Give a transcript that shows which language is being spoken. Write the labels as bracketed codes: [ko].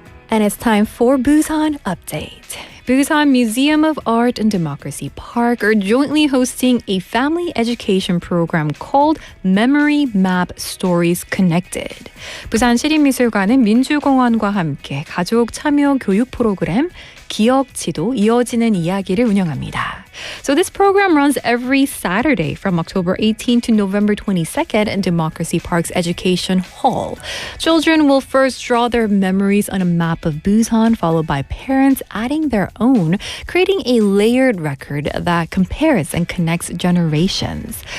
[en] And it's time for Busan Update. Busan Museum of Art and Democracy Park are jointly hosting a family education program called Memory Map Stories Connected. [ko] 부산시립미술관은 민주공원과 함께 가족 참여 교육 프로그램 기억지도-이어지는 이야기를 운영합니다. [en] So this program runs every Saturday from October 18 to November 22nd in Democracy Park's Education Hall. Children will first draw their memories on a map of Busan, followed by parents adding their own, creating a layered record that compares and connects generations.